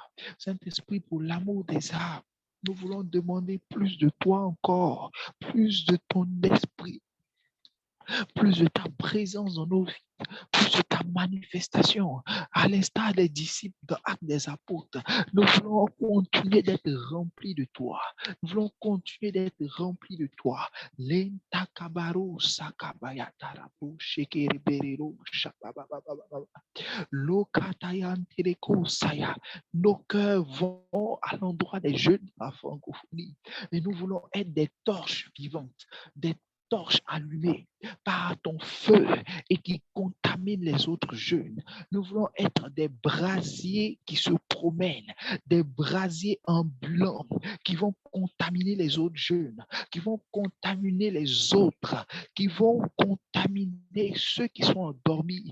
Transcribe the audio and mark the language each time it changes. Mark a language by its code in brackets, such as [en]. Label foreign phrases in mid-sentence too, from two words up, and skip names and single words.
[fr] Saint-Esprit, pour l'amour des âmes, nous voulons demander plus de toi encore, plus de ton esprit, plus de ta présence dans nos vies, plus de ta manifestation, à l'instar des disciples dans l'Acte des Apôtres. Nous voulons continuer d'être remplis de toi. Nous voulons continuer d'être remplis de toi. Lenta kabaro sakabaya tarabu shekereberero shabababababa. Lokatayan tereko saya. Nos cœurs vont à l'endroit des jeunes de la francophonie. Et nous voulons être des torches vivantes, des torches allumées par ton feu et qui contaminent les autres jeunes. Nous voulons être des brasiers qui se promènent, des brasiers ambulants qui vont contaminer les autres jeunes, qui vont contaminer les autres, qui vont contaminer ceux qui sont endormis.